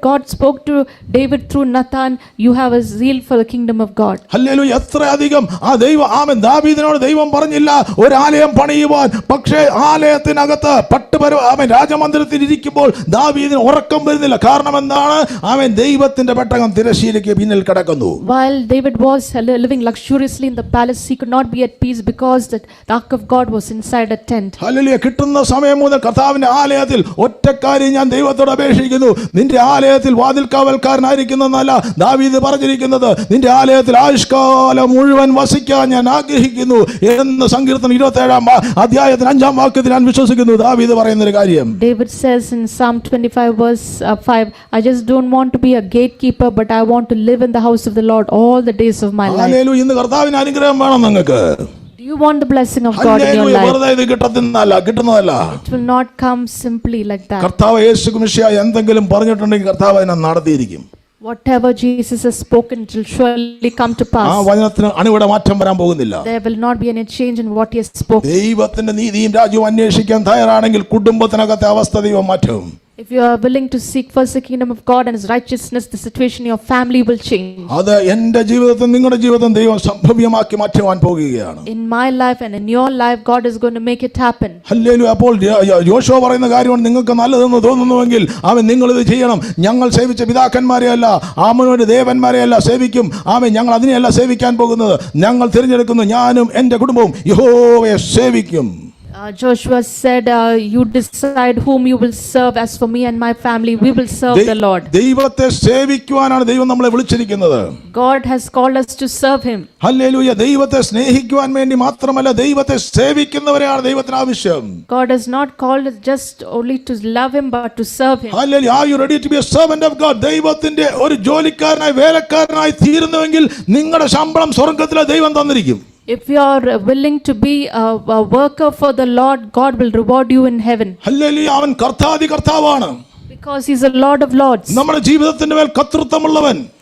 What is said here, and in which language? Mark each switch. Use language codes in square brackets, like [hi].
[en] God spoke to David through Nathan. You have a zeal for the kingdom of God. [ml] Hallelujah. എത്രയധികം ആമേൻ ദാവീദിനോട് ദൈവം പറഞ്ഞില്ല ഒരു ആലയം പണിയുവാൻ. പക്ഷേ ആലയത്തിനകത്ത് ആമേൻ രാജമന്ദിരത്തിൽ ഇരിക്കുമ്പോൾ ദാവീദിന് ഉറക്കം വരുന്നില്ല. കാരണം എന്താണ്? ആമേൻ ദൈവത്തിന്റെ പെട്ടകം തിരശ്ശീലയ്ക്ക് പിന്നിൽ കിടക്കുന്നു. [en] While David was living luxuriously in the palace, he could not be at peace because the ark of God was inside a tent. [ml] Hallelujah. കിട്ടുന്ന സമയം മുതൽ കർത്താവിന്റെ ആലയത്തിൽ ഒറ്റക്കാര്യം ഞാൻ ദൈവത്തോട് അപേക്ഷിക്കുന്നു. നിന്റെ ആലയത്തിൽ വാതിൽ കാവൽക്കാരനായിരിക്കുന്നതല്ല ദാവീദ് പറഞ്ഞിരിക്കുന്നത്, നിന്റെ ആലയത്തിൽ ആയുഷ്കാലം മുഴുവൻ വസിക്കാൻ ഞാൻ ആഗ്രഹിക്കുന്നു എന്ന് സങ്കീർത്തനം 27-ാം അധ്യായത്തിന് 5-ാം വാക്യത്തിൽ ഞാൻ വിശ്വസിക്കുന്നു ദാവീദ് പറയുന്ന ഒരു കാര്യം. [en] David says in Psalm 25 verse 5, I just don't want to be a gatekeeper, but I want to live in the house of the Lord all the days of my life. [ml] Hallelujah. ഇന്ന് കർത്താവിന്റെ അനുഗ്രഹം വേണം നിങ്ങൾക്ക്. [en] Do you want the blessing of God in your life? [ml] വെറുതെ ഇത് കിട്ടുന്നതല്ല. [en] It will not come simply like that. [ml] കർത്താവ് യേശു ക്രിസ്തു എന്തെങ്കിലും പറഞ്ഞിട്ടുണ്ടെങ്കിൽ കർത്താവ് അതിനെ നടത്തിയിരിക്കും. [en] Whatever Jesus has spoken, it will surely come to pass. [ml] ആ വചനത്തിന് അണുവിട മാറ്റം വരാൻ പോകുന്നില്ല. [en] There will not be any change in what he has spoken. [ml] ദൈവത്തിന്റെ നീതിയും രാജ്യവും അന്വേഷിക്കാൻ തയ്യാറാണെങ്കിൽ കുടുംബത്തിനകത്തെ അവസ്ഥ ദൈവം മാറ്റും. [en] If you are willing to seek first the kingdom of God and His righteousness, the situation in your family will change. [ml] അത് എൻ്റെ ജീവിതത്തിൽ നിങ്ങളുടെ ജീവിതം ദൈവം സംഭവ്യമാക്കി മാറ്റുവാൻ പോകുകയാണ്. [en] In my life and in your life, God is going to make it happen. [ml] Hallelujah. അപ്പോൾ യോശുവ പറയുന്ന കാര്യമാണ് നിങ്ങൾക്ക് നല്ലതെന്ന് തോന്നുന്നുവെങ്കിൽ നിങ്ങൾ ഇത് ചെയ്യണം. ഞങ്ങൾ സേവിച്ച പിതാക്കന്മാരെയല്ല, ആമോന്റെ ദേവന്മാരെയല്ല സേവിക്കും. ഞങ്ങൾ അതിനെയല്ല സേവിക്കാൻ പോകുന്നത്. ഞങ്ങൾ തിരഞ്ഞെടുക്കുന്നു, ഞാനും എൻ്റെ കുടുംബവും യഹോവയെ സേവിക്കും. [en] Joshua said, you decide whom you will serve. As for me and my family, we will serve the Lord. [ml] ദൈവത്തെ സേവിക്കുവാനാണ് ദൈവം നമ്മളെ വിളിച്ചിരിക്കുന്നത്. [en] God has called us to serve Him. [ml] Hallelujah. ദൈവത്തെ സ്നേഹിക്കുവാൻ വേണ്ടി മാത്രമല്ല, ദൈവത്തെ സേവിക്കുന്നവരെയാണ് ദൈവത്തിന് ആവശ്യം. [en] God has not called us just only to love Him, but to serve Him. [ml] Hallelujah. [en] Are you ready to be a servant of God? [ml] ദൈവത്തിന്റെ ഒരു ജോലിക്കാരനായി വേലക്കാരനായി തീരുന്നുവെങ്കിൽ നിങ്ങളുടെ ശമ്പളം സ്വർഗ്ഗത്തിലെ ദൈവം തന്നിരിക്കും. [en] If you are willing to be a worker for the Lord, God will reward you in heaven. [ml] Hallelujah. അവൻ കർത്താധി കർത്താവാണ്. [en] Because He's a Lord of Lords. [ml] നമ്മുടെ ജീവിതത്തിന്റെ മേൽ കർത്തൃത്വമുള്ളവൻ.